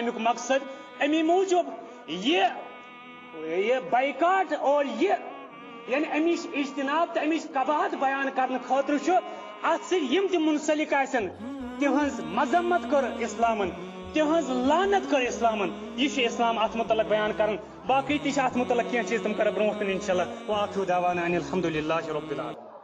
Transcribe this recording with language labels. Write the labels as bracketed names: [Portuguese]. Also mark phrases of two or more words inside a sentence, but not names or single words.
[Kashmiri] امیُک مقصد امی موٗجوٗب یہ بایکاٹ اور یہ یعنی امِچ اجتناب تو امِچ قباحت بیان کرنے خاطر چھُ ات سۭتۍ یم تہِ منسلک آسن تہنٛز مذمت کٔر اسلامن تہنٛز لعنت کٔر اسلامن یہ چھُ اسلام ات متعلق بیان کران باقی تہِ چھِ ات متعلق کینٛہہ چیٖز تِم کرو برونٛٹھ کُن [Arabic] انشاءاللہ وآخر دعوانا ان الحمدللہ رب العالمین.